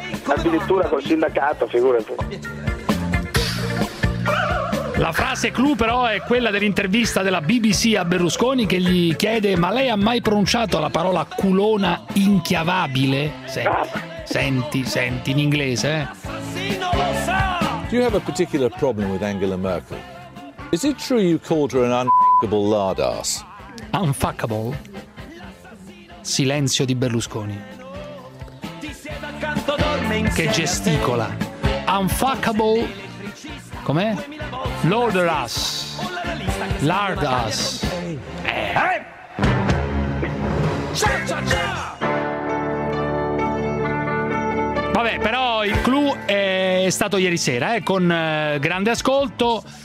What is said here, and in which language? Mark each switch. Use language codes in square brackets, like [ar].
[it] Addirittura col sindacato, figurati. La frase clou però è quella dell'intervista della BBC a Berlusconi che gli chiede: ma lei ha mai pronunciato la parola culona inchiavabile? Senti in inglese. [en] Do you have a particular problem with Angela Merkel? Is it true you called her an unfuckable lardass? Unfuckable? [it] silenzio di Berlusconi, che gesticola. [en] Unfuckable. [it] Com'è? [en] Lord us. Lard us. [it] Vabbè, però il clou è stato ieri sera, con grande ascolto.